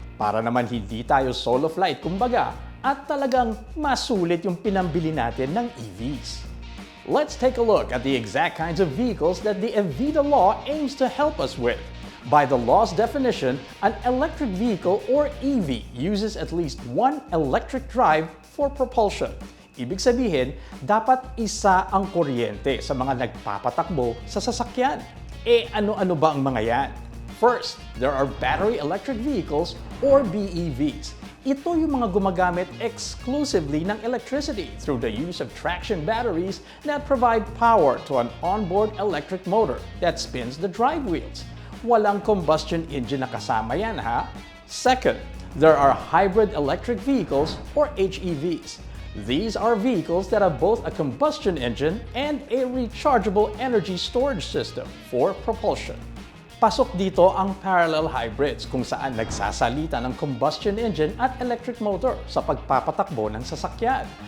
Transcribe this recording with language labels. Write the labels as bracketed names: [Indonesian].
[Filipino] Para naman hindi tayo solo flight kumbaga at talagang masulit yung pinambili natin ng EVs. [English] Let's take a look at the exact kinds of vehicles that the EVIDA Law aims to help us with. By the law's definition, an electric vehicle or EV uses at least one electric drive for propulsion. [Filipino] Ibig sabihin, dapat isa ang kuryente sa mga nagpapatakbo sa sasakyan. Ano-ano ba ang mga yan? [English] First, there are battery electric vehicles or BEVs. [Filipino] Ito yung mga gumagamit [English] exclusively ng electricity through the use of traction batteries that provide power to an onboard electric motor that spins the drive wheels. [Filipino] Walang combustion engine na kasama yan ha. [English] Second, there are hybrid electric vehicles or HEVs. These are vehicles that have both a combustion engine and a rechargeable energy storage system for propulsion. [Filipino] Pasok dito ang parallel hybrids kung saan nagsasalita ng combustion engine at electric motor sa pagpapatakbo ng sasakyan.